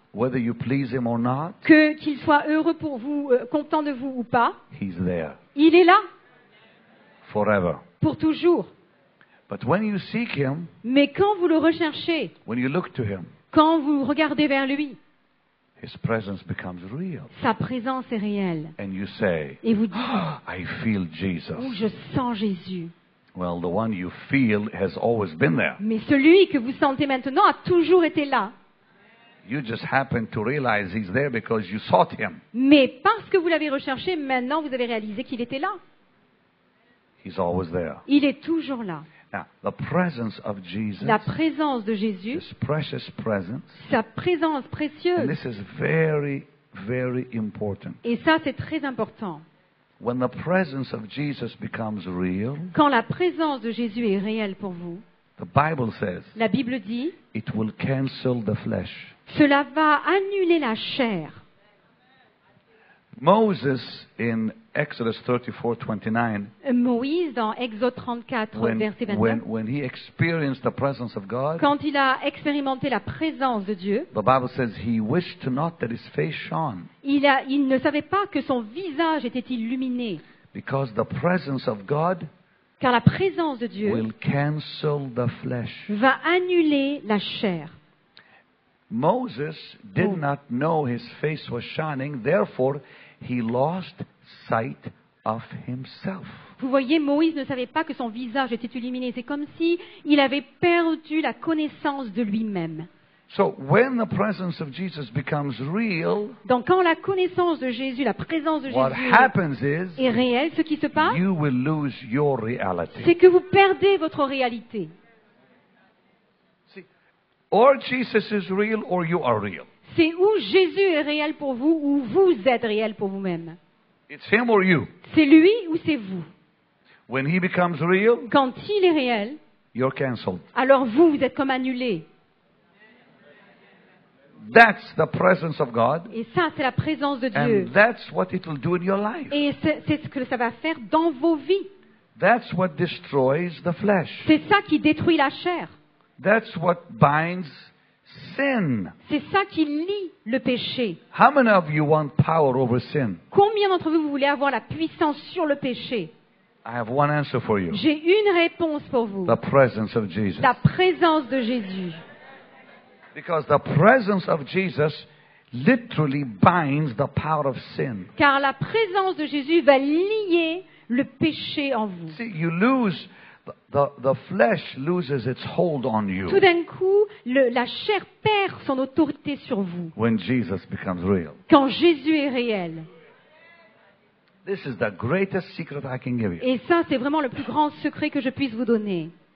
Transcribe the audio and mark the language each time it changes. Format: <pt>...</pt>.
<en>whether you please Him or not,</en> <fr>qu'il soit heureux pour vous, content de vous ou pas,</fr> <en>He's there,</en> <fr>il est là,</fr> <en>forever.</en> <fr>pour toujours.</fr> <en>But when you seek Him,</en> <fr>Mais quand vous le recherchez,</fr> <en>when you look to Him,</en> <fr>quand vous regardez vers lui,</fr> <en>His presence becomes real.</en> <fr>sa présence est réelle.</fr> <en>And you say,</en> <fr>Et vous dites,</fr> <en>I feel Jesus.</en> <fr>oh, je sens Jésus.</fr> <en>Well, the one you feel has always been there.</en> <fr>Mais celui que vous sentez maintenant a toujours été là.</fr> <en>You just happen to realize He's there because you sought Him.</en> <fr>Mais parce que vous l'avez recherché, maintenant vous avez réalisé qu'il était là.</fr> <en>He's always there.</en> <fr>Il est toujours là.</fr> <en>Now, the presence of Jesus,</en> <fr>La présence de Jésus,</fr> <en>this precious presence,</en> <fr>sa présence</fr> <en>and</en> <fr>précieuse.</fr> <en>this is very, very important.</en> <fr>Et ça, c'est très important.</fr> <en>When the presence of Jesus becomes real,</en> <fr>Quand la présence de Jésus est réelle pour vous,</fr> <en>the Bible says</en> <fr>la Bible dit,</fr> <en>it will cancel the flesh.</en> <fr>cela va annuler la chair.</fr> <en>Moses in Exodus 34:29,</en> <fr>Moïse, dans Exode 34, verset 29,</fr> <en>when he experienced the presence of God,</en> <fr>quand il a expérimenté la présence de Dieu,</fr> <en>the Bible says he wished not that his face shone,</en> <fr>il ne savait pas que son visage était illuminé,</fr> <en>because the presence of God</en> <fr>car la présence de Dieu</fr> <en>will cancel the flesh.</en> <fr>va annuler la chair.</fr> <en>Moses did not know his face was shining, therefore he lost sight of himself.</en> <fr>Vous voyez, Moïse ne savait pas que son visage était illuminé. C'est comme si il avait perdu la connaissance de lui-même.</fr> <en>So when the presence of Jesus becomes real,</en> <fr>Donc quand la connaissance de Jésus, la présence de</fr> <en>what</en> <fr>Jésus</fr> <en>happens is</en> <fr>est réelle, ce qui se passe,</fr> <en>you will lose your</en> <fr>c'est</fr> <en>reality.</en> <fr>que vous perdez votre réalité.</fr> <en>See, or Jesus is real or you are real.</en> <fr>C'est où Jésus est réel pour vous ou vous êtes réel pour vous-même.</fr> <en>It's him or you.</en> <fr>C'est lui ou c'est vous.</fr> <en>When he becomes real,</en> <fr>Quand il est réel,</fr> <en>you're cancelled.</en> <fr>alors vous êtes comme annulé.</fr> <en>That's the presence of God,</en> <fr>Et ça, c'est la présence de Dieu.</fr> <en>and that's what it will do in your life.</en> <fr>Et c'est ce que ça va faire dans vos vies.</fr> <en>That's what destroys the flesh.</en> <fr>C'est ça qui détruit la chair.</fr> <en>That's what binds sin.</en> <fr>C'est ça qui lie le péché.</fr> <en>How many of you want power over sin?</en> <fr>Combien d'entre vous voulez avoir la puissance sur le péché?</fr> <en>I have one answer for you.</en> <fr>J'ai une réponse pour vous.</fr> <en>The presence of Jesus.</en> <fr>La présence de Jésus.</fr> <en>Because the presence of Jesus literally binds the power of sin.</en> <fr>Car la présence de Jésus va lier le péché en vous.</fr> <en>See, you lose, the flesh loses its hold on you</en> <fr>Tout d'un coup, la chair perd son autorité sur vous.</fr> <en>when Jesus becomes real.</en> <fr>Quand Jésus est réel.</fr> <en>This is the greatest secret I can give you.</en> <fr>Et ça, c'est vraiment le plus grand secret que je puisse vous donner.</fr>